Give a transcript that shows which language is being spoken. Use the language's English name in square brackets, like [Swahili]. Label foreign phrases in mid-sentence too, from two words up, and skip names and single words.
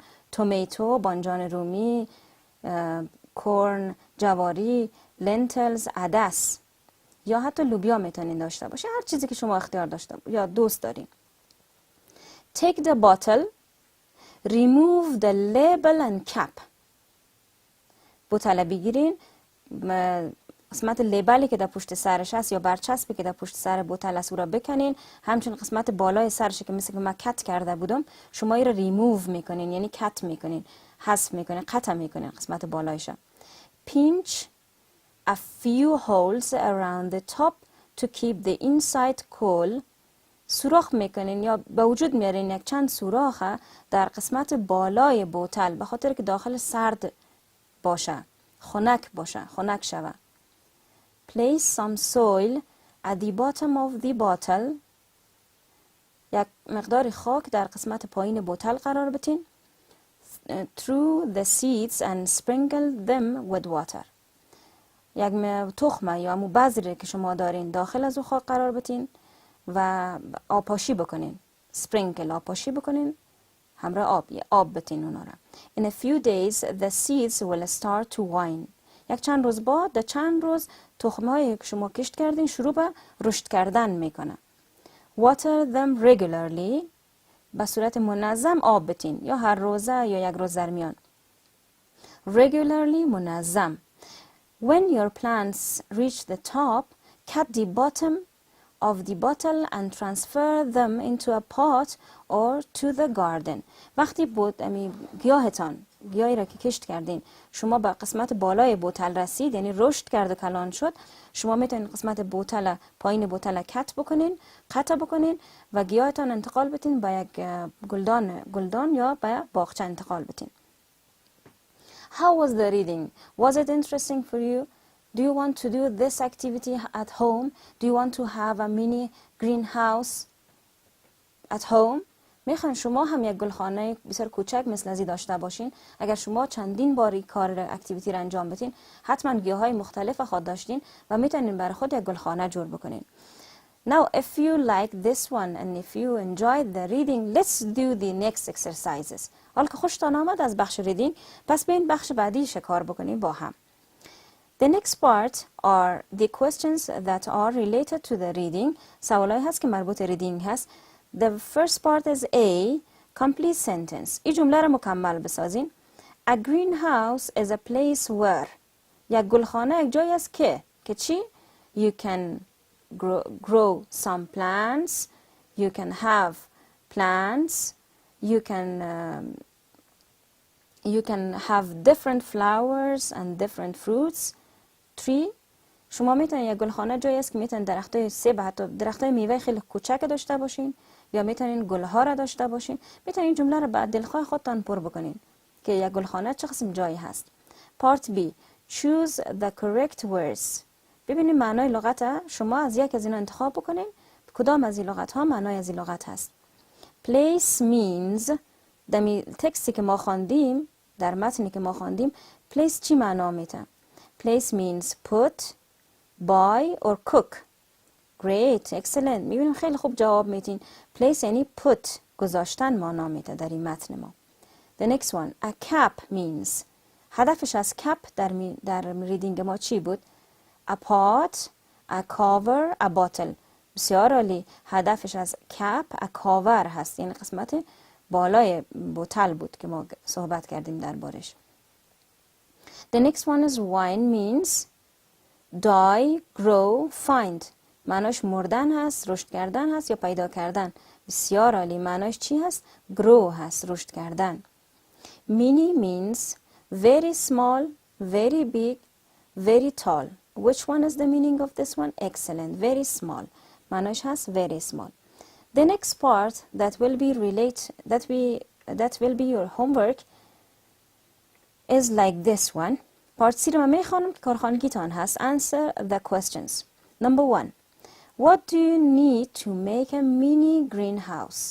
[Persian] تومیتو، بانجان رومی، کورن، جواری، لنتلز، عدس یا حتی لوبیا میتونین داشته باشه. هر چیزی که شما اختیار داشته یا دوست دارین. [English] Take the bottle. Remove the label and cap. [Persian] بوتل بگیرین، قسمت لیبلی که در پشت سرش هست یا برچسبی که در پشت سر بوتل است او را بکنین. همچنین قسمت بالای سرش که مثل که من کت کرده بودم شما ای را ریموو میکنین، یعنی کت میکنین، حذف میکنین، قطع میکنین قسمت بالایش. [English] Pinch a few holes around the top to keep the inside cool. [Persian] سوراخ میکنین یا به وجود میارین یک چند سوراخ در قسمت بالای بوتل به خاطر که داخل سرد باشه، خنک باشه، خنک شوه. [English] Place some soil at the bottom of the bottle. [Persian] یک مقدار خاک در قسمت پایین بوتل قرار بتین. [English] Through the seeds and sprinkle them with water. [Persian] یک تخمه یا بذری که شما دارین داخل از او خاک قرار بتین و آبپاشی بکنین. Sprinkle آبپاشی بکنین همراه آب بتین اونا را. [English] In a few days the seeds will start to wine. [Persian] یک چند روز بعد در چند روز تخمه‌هایی که شما کشت کردین شروع به رشد کردن میکنه. [English] Water them regularly. [Persian] به صورت منظم آب بتین یا هر روزه یا یک روز در میان. Regularly منظم. [English] When your plants reach the top, cut the bottom of the bottle and transfer them into a pot or to the garden. [Persian] وقتی گیاهی را که کشت کردین شما به قسمت بالای بوتل رسید، یعنی رشد کرد و کلان شد، شما میتونین قسمت بوتل پایین بوتل کت بکنین، قطع بکنین و گیاهتان انتقال بتین به یک گلدان یا به باغچه انتقال بتین. [English] How was the reading? Was it interesting for you? Do you want to do this activity at home? Do you want to have a mini greenhouse at home? [Persian] میخواین شما هم یک گلخانه بسیار کوچک مثل ازی داشته باشین. اگر شما چندین باری کار اکتیویتی را انجام بدین حتما گیاهای مختلف خود داشتین و میتونین برای خود یک گلخانه جور بکنین. [English] Now if you like this one and if you enjoyed the reading, let's do the next exercises. [Persian] حالا که خوشتان آمد از بخش ریدینگ، پس به این بخش بعدی شکار بکنیم با هم. [English] The next part are the questions that are related to the reading. [Persian] سوالایی هست که مربوط ریدینگ هست. [English] The first part is A, complete sentence. [Persian] این جمله را مکمل بسازین. [English] A greenhouse is a place where. [Persian] یک گلخانه یک جایی است که چی؟ [English] You can grow some plants. You can have plants. You can you can have different flowers and different fruits. tree. [Persian] شما میتونید یک گلخانه جایی است که میتونید درختای سیب، حتی درختای میوه خیلی کوچک داشته باشین، یا میتونین گلها را داشته باشین. میتونین جمله را به دلخواه خودتان پر بکنین که یک گلخانه چه قسم جایی هست. [English] Part B. Choose the correct words. [Persian] ببینید معنای لغت، شما از یک از اینا انتخاب بکنین کدام از این لغت ها معنای از این لغت هست. [English] Place means، [Persian] در تکستی که ما خواندیم، در متنی که ما خواندیم، place چی معنا میده؟ [English] Place means put, buy or cook. Great, excellent. [Persian] میبینیم خیلی خوب جواب میدین. Place یعنی put، گذاشتن معنا میده در این متن ما. [English] The next one, a cap means. [Persian] هدفش از cap در ریدینگ ما چی بود؟ [English] A pot, a cover, a bottle. [Persian] بسیار عالی. هدفش از [English] cap a cover [Persian] هست، یعنی قسمت بالای بوتل بود که ما صحبت کردیم دربارش. [English] The next one is wine means die, grow, find. [Persian] معناش مردن هست، رشد کردن هست یا پیدا کردن. بسیار عالی. معناش چی هست؟ grow هست، رشد کردن. [English] Mini means very small, very big, very tall. Which one is the meaning of this one? Excellent. Very small. [Persian] معناش هست [English] very small. The next part that will be your homework is like this one. Part C [Persian] رو من میخوانم که کارخانگیتان هست. [English] Answer the questions. Number 1. What do you need to make a mini greenhouse?